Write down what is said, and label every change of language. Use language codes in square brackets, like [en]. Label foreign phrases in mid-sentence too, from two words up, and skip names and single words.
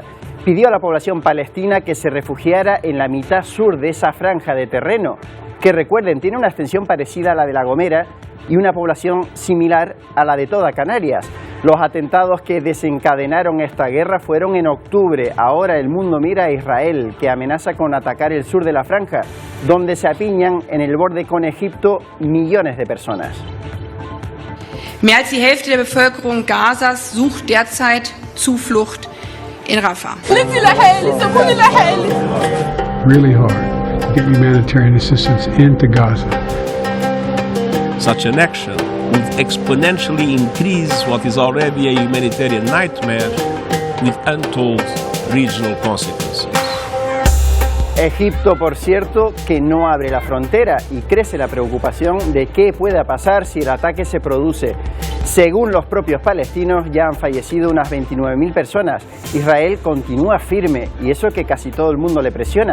[es] Pidió a la población palestina que se refugiara en la mitad sur de esa franja de terreno, que recuerden, tiene una extensión parecida a la de La Gomera y una población similar a la de toda Canarias. Los atentados que desencadenaron esta guerra fueron en octubre. Ahora el mundo mira a Israel, que amenaza con atacar el sur de la franja, donde se apiñan en el borde con Egipto millones de personas. [de] Mehr als die Hälfte der Bevölkerung Gazas sucht derzeit Zuflucht in Rafah. [en] Really hard to get humanitarian assistance into Gaza. Such an action would exponentially increase what is already a humanitarian nightmare with untold regional consequences. [es] Egipto, por cierto, que no abre la frontera y crece la preocupación de qué pueda pasar si el ataque se produce. Según los propios palestinos, ya han fallecido unas 29.000 personas. Israel continúa firme y eso que casi todo el mundo le presiona.